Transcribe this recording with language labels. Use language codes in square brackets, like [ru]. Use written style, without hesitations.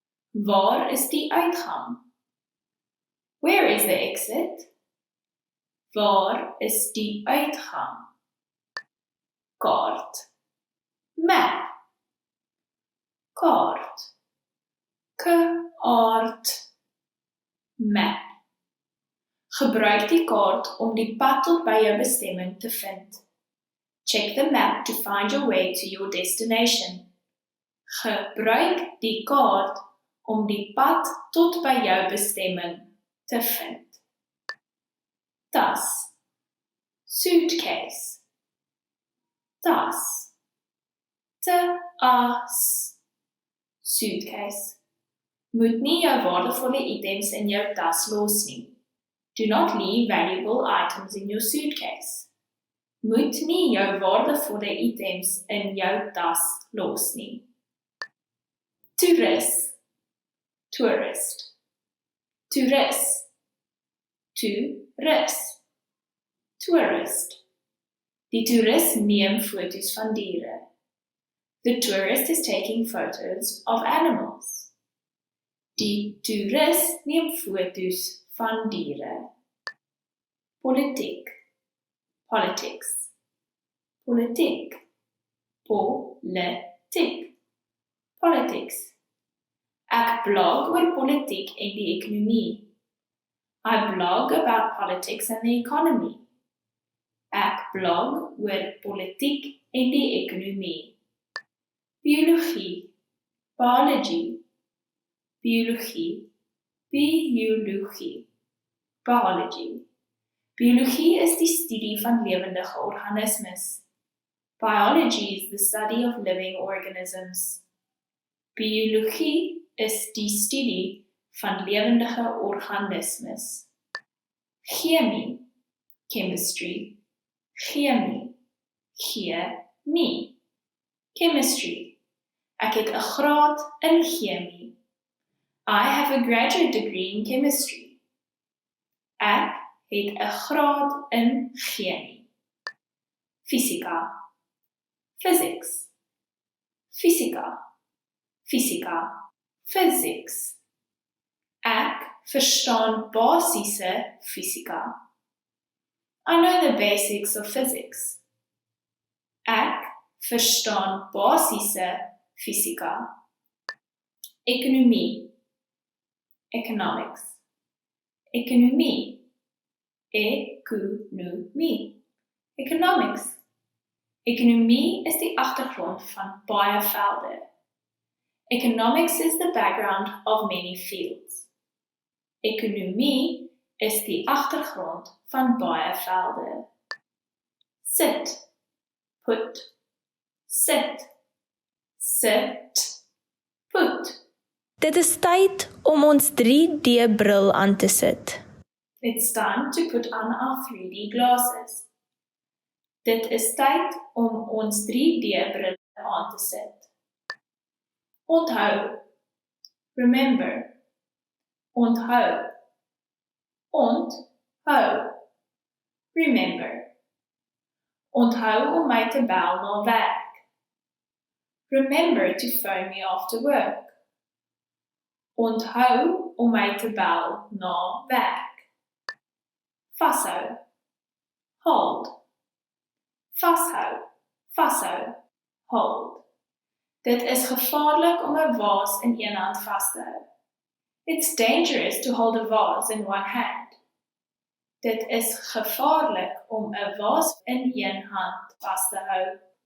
[af] Waar is die uitgang? [en] Where is the exit? [af] Waar is die uitgang? Kaart, map, kaart, kaart, map. Gebruik die kaart om die pad tot by jou bestemming te vind. [en] Check the map to find your way to your destination. [af] Gebruik die kaart om die pad tot by jou bestemming te vind. Tas, suitcase, tas, tas, suitcase. Moet nie jou waardevolle items in jou tas los nie. [en] Do not leave valuable items in your suitcase. [af] Moet nie jou waardevolle items in jou tas los nie. Toerist, tourist, toerist, toerist, tourist. Die toerist neem foto's van diere. [en] The tourist is taking photos of animals. [af] Die toerist neem foto's van diere. Politiek, politics, politiek, politiek, politics. Ek blog oor politiek en die ekonomie. [en] I blog about politics and the economy. [af] Ek blog oor politiek en die ekonomie. Biologie, biology, biologie, biologie, biology. Biologie is die studie van lewendige organismes. [en] Biology is the study of living organisms. [af] Biologie is die studie van lewendige organismes. Chemie, chemistry, chemie, chemie. Chemistry. Ek het 'n graad in chemie. [en] I have a graduate degree in chemistry. [af] Ek het 'n graad in chemie. Fisika. Physics. Fisika. Fisika. Physics. Ek verstaan basiese fisika. [en] I know the basics of physics. [af] Ek verstaan basiese fisika. Ekonomie. Economics. Ekonomie. Ekonomie. Economics. Ekonomie is die agtergrond van baie velde. [en] Economics is the background of many fields. [af] Ekonomie is die agtergrond van baie velde. Sit. Put. Sit. Sit. Put. Dit is tyd om ons 3D-bril aan te sit. [en] It's time to put on our 3D glasses. [af] Dit is tyd om ons 3D-bril aan te sit. Onthou. Remember. Onthou. Onthou. Remember. Onthou om my te bel na werk. [en] Remember to phone me after work. [af] Onthou om my te bel na werk. Vashou. Hold. Vashou. Vashou. Hold. Dit is gevaarlik om 'n vaas in een hand vas te hou. [en] It's dangerous to hold a vase in one hand. [af] Dit is gevaarlik om 'n vaas in een hand vas te hou.